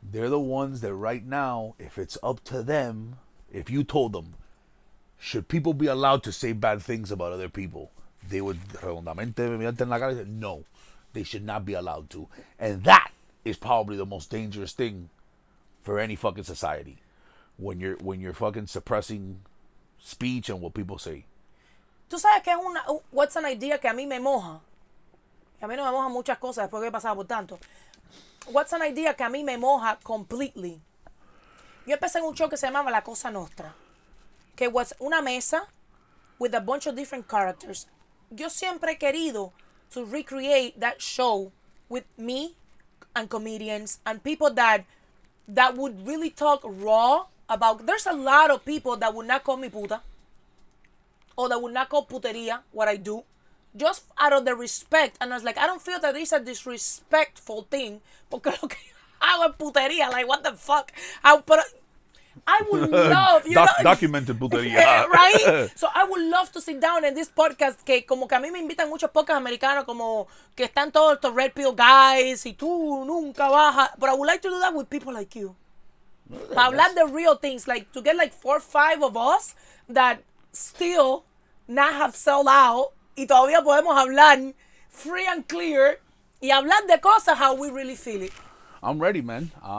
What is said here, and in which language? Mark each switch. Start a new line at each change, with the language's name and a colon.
English: They're the ones that right now, if it's up to them, if you told them, should people be allowed to say bad things about other people, they would
Spanish: redondamente mirarte en la cara
English: y say, no, they should not be allowed to. And that is probably the most dangerous thing for any fucking society. When you're fucking suppressing speech and what people say.
Spanish: Tú sabes que es
English: what's an idea
Spanish: que a mí me moja. A mí no me mojan muchas cosas después que he pasado por tanto.
English: What's an idea
Spanish: que a mí me moja
English: completely.
Spanish: Yo empecé en un show que se llamaba La Cosa Nostra.
English: Que was
Spanish: una mesa
English: with a bunch of different characters.
Spanish: Yo siempre he querido
English: to recreate that show with me and comedians and people that would really talk raw about. There's a lot of people that would not call me puta. Or that would not call putería what I do, just out of the respect. And I was like, I don't feel that it's a disrespectful thing,
Spanish: porque lo que hago es putería.
English: Like, what the fuck? But I would love, Documented putería. right? So I would love to sit down in this podcast,
Spanish: que como que a mí me invitan muchos podcasts americanos, como que están todos estos
English: red pill guys,
Spanish: y tú nunca bajas.
English: But I would like to do that with people like you.
Spanish: Para hablar
English: the real things, like to get like 4 or 5 of us that still not have sold out
Spanish: y todavía podemos hablar
English: free and clear
Spanish: y hablar de cosas
English: how we really feel it. I'm ready, man.